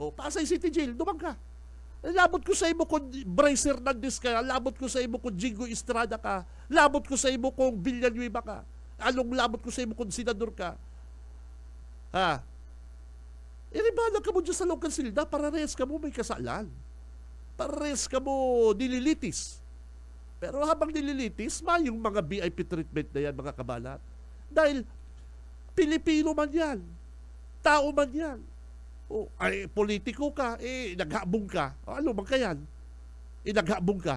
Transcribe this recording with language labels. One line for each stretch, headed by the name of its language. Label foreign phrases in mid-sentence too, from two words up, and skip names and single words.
Bikol: Pasay City Jail, duman ka. Labot ko sa imo kung Bryce Hernandez ka, labot ko sa imo kung Jingo Estrada ka, labot ko sa imo kung Villanueva ka, anong labot ko sa imo kung senador ka. Iribalang ka mo dyan sa local silda, para res ka mo may kasalan. Para res ka mo nililitis.
Filipino: Pero habang nililitis, yung mga
English: VIP treatment
Filipino: na yan, mga kabalat.
Bikol: Dahil Pilipino man yan. Tao man yan. Politiko ka, naghabong ka. Ano man ka yan? Naghabong ka.